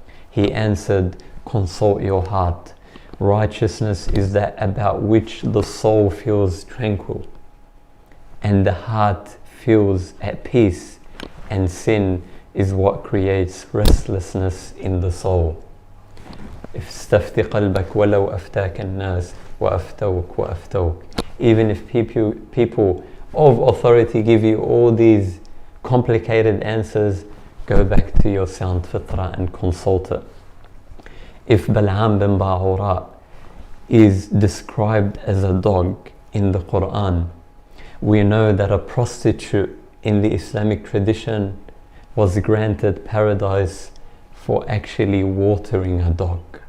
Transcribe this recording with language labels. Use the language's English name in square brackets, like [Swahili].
[English] He answered, consult your heart. Righteousness is that about which the soul feels tranquil and the heart feels at peace and sin is what creates restlessness in the soul. [Arabic] استفتي قلبك ولو أفتاك الناس وأفتوك وأفتوك. [English] Even if people of authority give you all these complicated answers, go back to your sound fitra and consult it. If Bal'am bin Ba'ura is described as a dog in the Quran, we know that a prostitute in the Islamic tradition was granted paradise for actually watering a dog.